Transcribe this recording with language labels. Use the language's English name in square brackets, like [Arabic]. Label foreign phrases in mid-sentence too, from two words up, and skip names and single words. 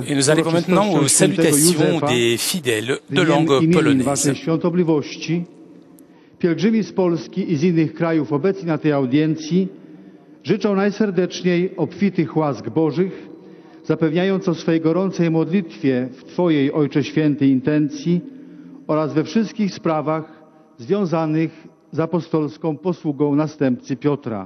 [French] Et nous arrivons maintenant aux salutations des fidèles de langue polonaise. [Polish] Waszej świątobliwości, pielgrzymi z Polski i z innych krajów obecni na tej audiencji życzą najserdeczniej obfitych łask Bożych, zapewniając o swej gorącej modlitwie w Twojej, Ojcze Święty, intencji oraz we wszystkich sprawach związanych z apostolską posługą następcy Piotra.